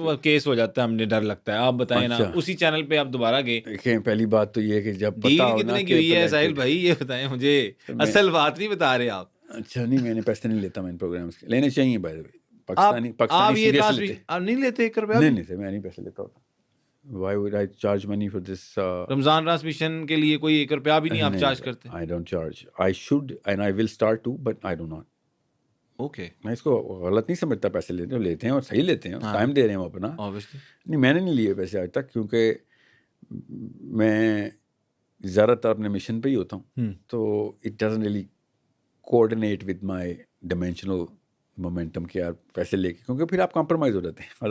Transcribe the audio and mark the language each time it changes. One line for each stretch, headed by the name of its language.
Urdu: Case ہو جاتا ہے, ہمیں ڈر لگتا ہے. آپ بتائیں نا, اسی چینل پہ آپ دوبارہ گئے. دیکھیں پہلی بات تو یہ ہے کہ جب ڈیل کتنے کی ہوئی ہے ساحل بھائی, یہ بتائیں مجھے, اصل بات نہیں بتا رہے آپ. اچھا نہیں, میں نے پیسے نہیں لیتا, میں ان پروگرامز کے لینے چاہیے. پاکستانی سیریس آپ نہیں لیتے 1 روپیہ؟ نہیں سر, میں نہیں پیسے لیتا ہوتا.
English: Why would I charge money for this?
Urdu: Ramzan transmission کے لیے کوئی 1 روپیہ بھی نہیں آپ چارج کرتے؟
English: I don't charge. I should and I will start to, but I do not. Okay.
Urdu: میں اس کو غلط نہیں سمجھتا, پیسے لیتے ہیں اور صحیح لیتے ہیں, ٹائم دے رہے ہیں وہ اپنا. نہیں, میں نے نہیں لیے پیسے آج تک, کیونکہ میں زیادہ تر اپنے مشن پہ ہی ہوتا ہوں, تو
English: it doesn't really coordinate with my dimensional momentum
Urdu: کہ یار پیسے لے کے, کیونکہ پھر آپ کمپرومائز ہو جاتے ہیں.